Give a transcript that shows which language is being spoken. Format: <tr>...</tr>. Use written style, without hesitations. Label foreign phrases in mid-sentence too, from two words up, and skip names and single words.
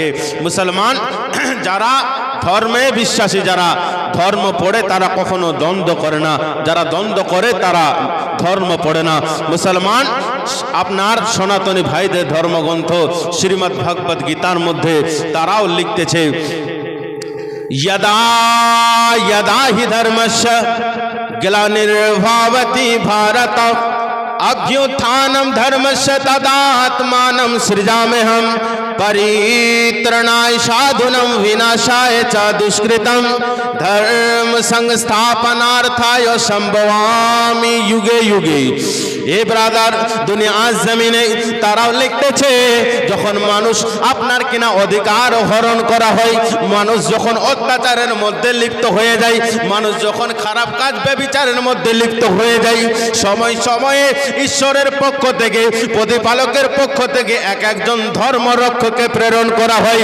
<bn>মুসলমান যারা ধর্মে বিশ্বাসী যারা ধর্ম পড়ে তারা কখনো দ্বন্দ্ব করে না যারা দ্বন্দ্ব করে তারা ধর্ম পড়ে না। মুসলমান আপনার সনাতনী ভাইদের ধর্মগ্রন্থ শ্রীমদ্ ভগবদ গীতার মধ্যে তারাও লিখতেছে</bn> <sa>यदा यदा हि धर्मस्य ग्लानिर्भवति भारत अभ्युत्थानं धर्मस्य तदात्मानं सृजाम्यहं परित्रणाय साधूनां विनाशाय च दुष्कृतं धर्म संस्थापनार्थाय संभवामि युगे युगे।</sa> <bn>এ ব্রাদার, দুনিয়া জমিনে তারাও লিখতেছে যখন মানুষ আপনার কিনা অধিকার হরণ করা হয়, মানুষ যখন অত্যাচারের মধ্যে লিপ্ত হয়ে যায়, মানুষ যখন খারাপ কাজ ব্যভিচারের মধ্যে লিপ্ত হয়ে যায়, সময় সময়ে ঈশ্বরের পক্ষ থেকে, প্রতিপালকের পক্ষ থেকে এক একজন ধর্মরক্ষককে প্রেরণ করা হয়।</bn>